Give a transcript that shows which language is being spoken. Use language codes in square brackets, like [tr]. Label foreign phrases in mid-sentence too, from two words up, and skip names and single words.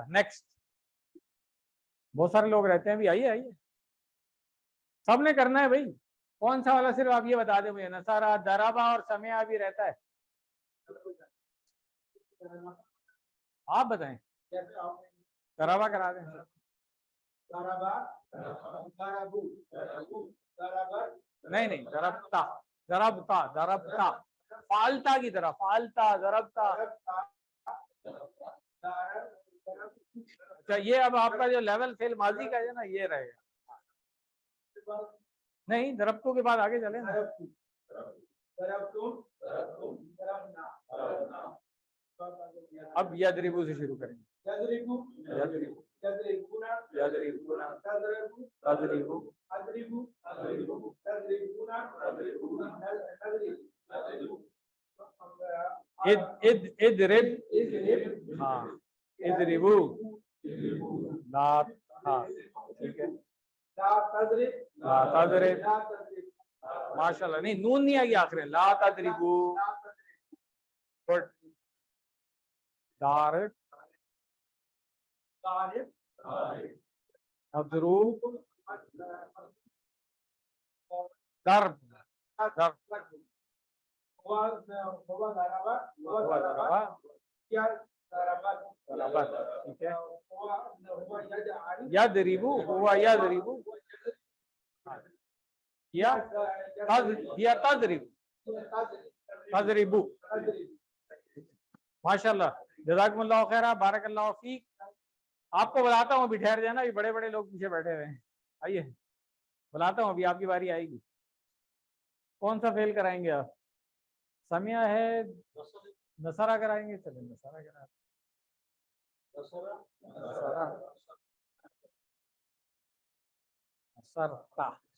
[hi] नेक्स्ट, बहुत सारे लोग रहते हैं भी, आइए आइए, सबने करना है भाई, कौन सा वाला सिर्फ आप ये बता दें मुझे, नसारा, दराबा और समया भी रहता है, आप बताएं, दराबा करा दें, नहीं नहीं, [ar] ضربت، ضربت، ضربت، فعلت [hi] की तरह, [ar] فعلت، ضربت. [hi] अच्छा ये अब आपका जो लेवल फेल माजी का है ना, ये रहेगा, नहीं दरबतों के बाद आगे चले ना, अब यदरिबू से शुरू करेंगे, [ar] يضرب، يضرب، يضربون، يضربون، تضرب، تضرب، أضرب، أضرب، تضربون، تضربون، تضرب, إد اضرب، اضرب، हाँ اضربوا، لا, [hi] हाँ ठीक है, [ar] لا تضرب، لا تضرب, [hi] माशाल्लाह, नहीं नून नहीं आई आखिर में, [ar] لا تضربوا, [hi] गुड, दारिब, [ar] ضارب، اضرب، ضرب، ضرب, هو ضرب، هو ضرب، هي ضربت، ضربت, [hi] ठीक है, [ar] هو يضرب، هو يضرب، هي تضرب، تجرب. ما شاء الله، جزاكم الله خيرا، بارك الله فيك. [hi] आपको बुलाता हूँ, अभी ठहर जाना, ये बड़े बड़े लोग पीछे बैठे हुए हैं। आइए बुलाता हूँ, अभी आपकी बारी आएगी। कौन सा फेल कराएंगे आप? समिया है, नसारा कराएंगे? चलिए नसारा करा। नसरता।